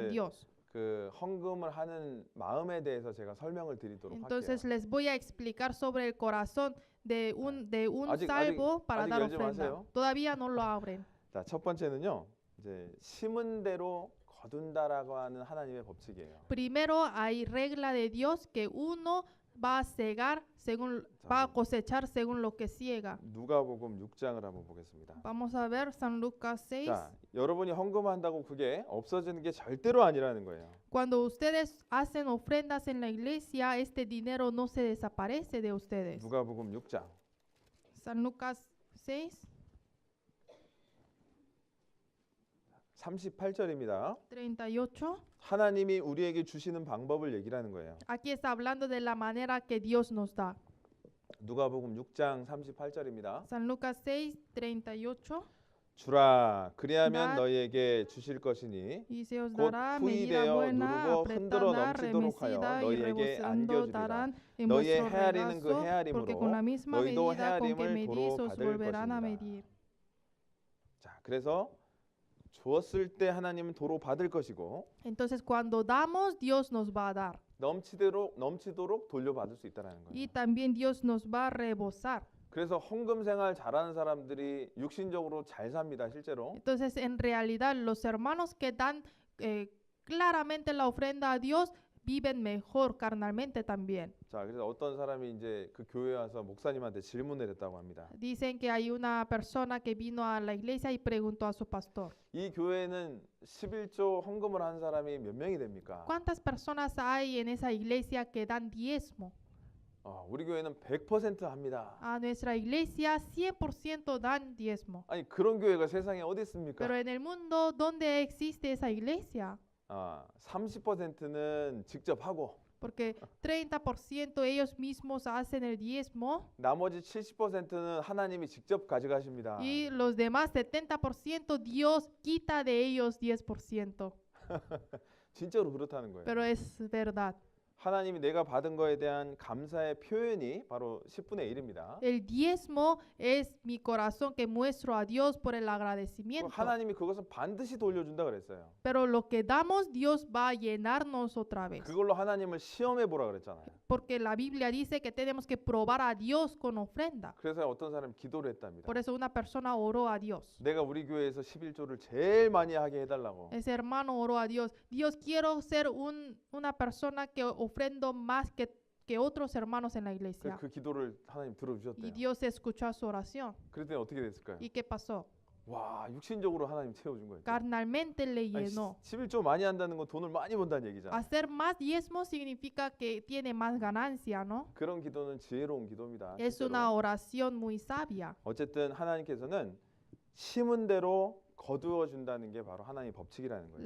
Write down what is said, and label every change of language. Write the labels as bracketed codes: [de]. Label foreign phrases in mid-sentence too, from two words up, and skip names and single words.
[ko] 이제 [es] Dios. [ko] 그 헌금을 하는 마음에 대해서 제가 설명을 드리도록 [es] Entonces [ko] 할게요. [es] les voy a explicar sobre el corazón de un [ko] 아직- [es] salvo para [ko] 아직 [es] dar [ko] 열지 [es] ofrenda. [ko] 마세요. [es] Todavía no lo abren. [ko] 자, 첫 번째는요. 이제 심은 대로 거둔다라고 하는 하나님의 법칙이에요. [es] Primero hay regla de Dios que uno va a cegar según va a cosechar según lo que ciega. [ko] 누가복음 6장을 한번 보겠습니다. [es] Vamos a ver San Lucas 6. [ko] 자, 여러분이 헌금한다고 그게 없어지는 게 절대로 아니라는 거예요. [es] Cuando ustedes hacen ofrendas en la iglesia, este dinero no se desaparece de ustedes. [ko] 누가복음 6장 [es] San Lucas 6, [ko] 38절입니다. [es] 38. [ko] 하나님이 우리에게 주시는 방법을 얘기를 하는 거예요. [es] Aquí está hablando de la manera que Dios nos da. [ko] 누가복음 6장 38절입니다. [es] San Lucas 6, 38. [ko] 주라 그리하면 나- 너희에게 주실 것이니 [es] Y se os [ko] 곧 [es] dará [ko] 후히 [es] medida [ko] 되어 [es] buena, [ko] 누르고 흔들어 [es] apretada, [ko] 넘치도록 하여 [es] remecida y [ko] 너희에게 [es] rebosando [ko] 안겨주리라. [es] darán en [ko] 너희의 [es] vuestro [ko] 헤아리는 그 [es] regazo, porque [ko] 헤아림으로 [es] con la misma [ko] 너희도 [es] medida con que [ko] 헤아림을 [es] medís [ko] 도로 [es] os [ko] 받을 [es] volverán a [ko] 것입니다. [es] medir. [ko] 자, 그래서 주었을 때 하나님은 도로 받을 것이고 [es] Entonces cuando damos, Dios nos va a dar. [ko] 넘치도록 돌려받을 수 있다라는 거예요. [es] Y también Dios nos va a rebosar. [ko] 그래서 헌금 생활 잘하는 사람들이 육신적으로 잘 삽니다, 실제로. [es] Entonces en realidad los hermanos que dan claramente la ofrenda a Dios viven mejor carnalmente también. [ko] 자, 그래서 어떤 사람이 이제 그 교회에 와서 목사님한테 질문을 했다고 합니다. [es] Dicen que hay una persona que vino a la iglesia y preguntó a su pastor, [ko] 이 교회는 11조 헌금을 한 사람이 몇 명이 됩니까? [es] ¿cuántas personas hay en esa iglesia que dan diezmo? [ko] 우리 교회는 100% 합니다. [es] A nuestra iglesia 100% dan diezmo. [ko] 아니, 그런 교회가 세상에 어디 있습니까? [es] Pero en el mundo, ¿dónde existe esa iglesia? [ko] 30%는 직접 하고 [es] Porque 30% ellos mismos hacen el diezmo [ko] 나머지 70%는 하나님이 직접 가져가십니다. [es] y los demás 70% Dios quita de ellos 10%. [ko] 진짜로 그렇다는 거예요. [es] Pero es verdad. [ko] 하나님이 내가 받은 거에 대한 감사의 표현이 바로 10분의 1입니다. [es] El diezmo es mi corazón que muestro a Dios por el agradecimiento. [ko] 하나님이 그것은 반드시 돌려준다 그랬어요. [es] Pero lo que damos, Dios va a llenarnos otra vez. [ko] 그걸로 하나님을 시험해 보라 그랬잖아요. [es] Porque la Biblia dice que tenemos que probar a Dios con ofrenda. [ko] 그래서 어떤 사람이 기도를 했답니다. [es] Por eso una persona oró a Dios. [ko] 내가 우리 교회에서 11조를 제일 많이 하게 해달라고. [es] Ese hermano oró a Dios. Dios, quiero ser una persona que ofrendo más que otros hermanos en la iglesia. [ko] 그 기도를 하나님 [es] Y [ko] 들어주셨대요. [es] Dios escuchó su oración. [ko] 그랬더니 어떻게 됐을까요? [es] ¿Y qué pasó? [ko] 와, 육신적으로 하나님 채워준 거예요. [es] Carnalmente le [ko] 아니, [es] llenó. [ko] 11조 많이 한다는 건 돈을 많이 번다는 얘기잖아. [es] Hacer más diezmo significa que tiene más ganancia, ¿no? [ko] 그런 기도는 지혜로운 기도입니다. [es] Es [ko] 실제로. [es] una oración muy sabia. [ko] 어쨌든 하나님께서는 심은 대로 거두어 준다는 게 바로 하나님의 법칙이라는 거예요.